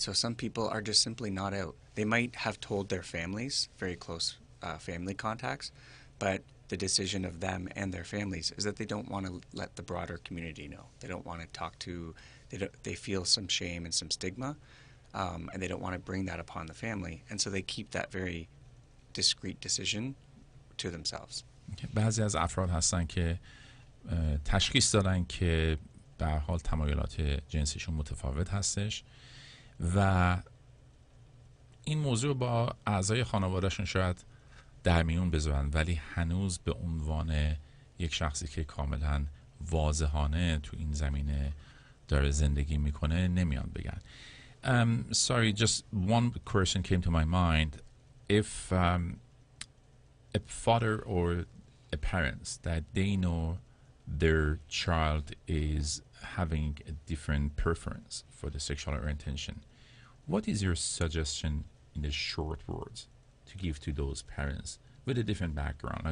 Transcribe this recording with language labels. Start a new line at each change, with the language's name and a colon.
English: So some people are just simply not out. They might have told their families, very close family contacts, but the decision of them and their families is that they don't want to let the broader community know. They don't want to talk to, they feel some shame and some stigma, and they don't want to bring that upon the family. And so they keep that very discreet decision to themselves.
Persian: بعضی از افراد هستن که تشخیص دادن که به هر حال تمایلات جنسیشون متفاوت هستش و این موضوع با اعضای خانوادهشون شاید در میون بذارن ولی هنوز به عنوان یک شخصی که کاملا واضحانه تو این زمینه داره زندگی میکنه نمیان بگن.
English: Sorry, just one question came to my mind. If a father or a parents that they know their child is having a different preference for the sexual orientation, what is your suggestion in the short words to give to those parents with a different background?